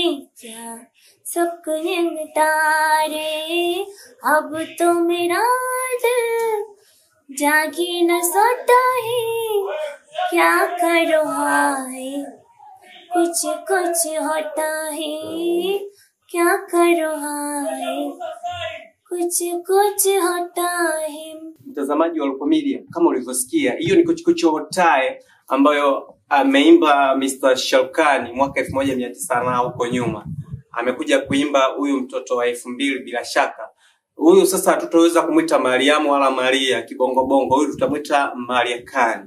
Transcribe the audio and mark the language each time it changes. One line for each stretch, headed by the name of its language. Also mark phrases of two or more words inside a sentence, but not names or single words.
Hindi: क्या सबको रंग तारे अब तो मेरा दिल जागी न सोता है क्या करो हाय कुछ कुछ होता है क्या करो हाय कुछ कुछ होता है.
Swahili: Mtazamaji wa Luko Media, kama ulivyosikia, hiyo ni Kuchikuchotai ambayo ameimba Mr. Shalkani mwaka 1900 na huko nyuma. Amekuja kuimba huyu mtoto wa 2000 bila shaka. Huyu sasa hatutaweza kumuita Mariamu wala Maria kibongo bongo, huyu tutamuita Maria Khan.